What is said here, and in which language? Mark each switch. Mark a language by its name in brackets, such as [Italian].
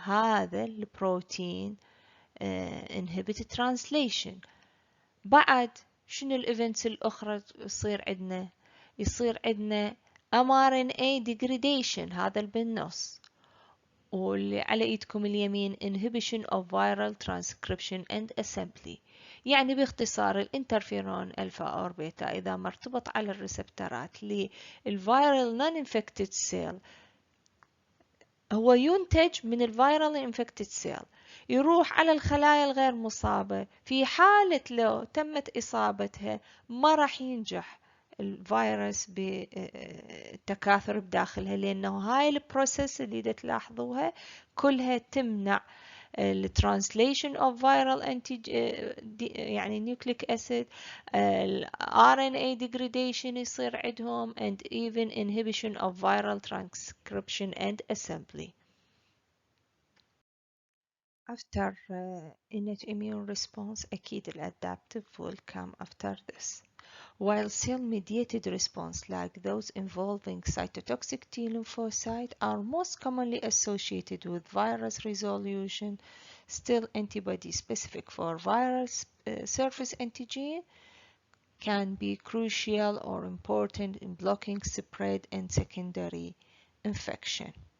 [Arabic] هذا البروتين [English] inhibit translation. [Arabic] بعد شنو الايفنتس الاخرى يصير عندنا؟ يصير عندنا mRNA degradation، هذا اللي بالنص، واللي على ايدكم اليمين [English] inhibition of viral transcription and assembly. [Arabic] يعني باختصار الانترفيرون الفا اور بيتا اذا مرتبط على الريسبترات للفيرال نون انفكتد سيل هو ينتج من الفيرال انفكتد سيل، يروح على الخلايا الغير مصابة. في حالة لو تمت إصابتها ما راح ينجح الفيروس بالتكاثر بداخلها، لأنه هاي البروسيس اللي تلاحظوها كلها تمنع الترانسليشن [English] of viral [Arabic] يعني nucleic acid، RNA degradation يصير عندهم [English] and even inhibition of viral transcription and assembly. After innate immune response [Arabic] أكيد [English] adaptive will come after this. while cell-mediated response like those involving cytotoxic T lymphocyte are most commonly associated with virus resolution, still antibody specific for viral surface antigen can be crucial or important in blocking spread and secondary infection.